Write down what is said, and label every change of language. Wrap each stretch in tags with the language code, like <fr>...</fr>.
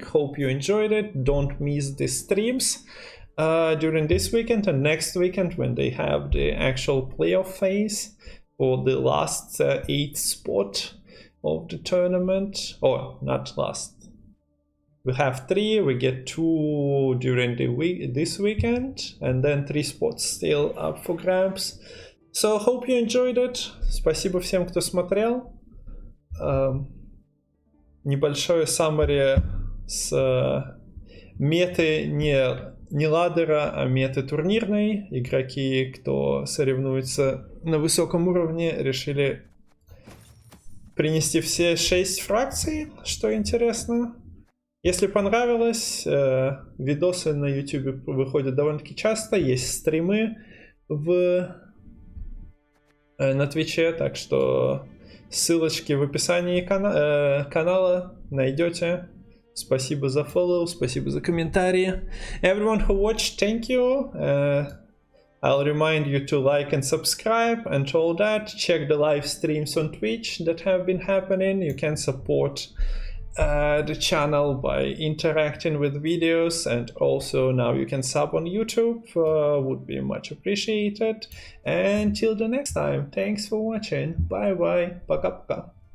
<en>Hope you enjoyed it. Don't miss the streams during this weekend and next weekend when they have the actual playoff phase for the last 8th spot of the tournament. Or not last. We have 3, we get 2 during the this weekend, and then 3 spots still up for grabs. So hope you enjoyed it.</en> <ru>Спасибо всем, кто смотрел. Небольшое summary с меты не ладдера, а меты турнирной. Игроки, кто соревнуется на высоком уровне, решили принести все 6 фракций, что интересно. Если понравилось, видосы на YouTube выходят довольно-таки часто, есть стримы на Твиче, так что ссылочки в описании канала найдете. Спасибо за follow, спасибо за комментарии.</ru> <en>Everyone who watched, thank you. I'll remind you to like and subscribe and all that. Check the live streams on Twitch that have been happening. You can support the channel by interacting with videos, and also now you can sub on YouTube, would be much appreciated. And till the next time, thanks for watching, bye bye,</en> <ru>пока-пока.</ru>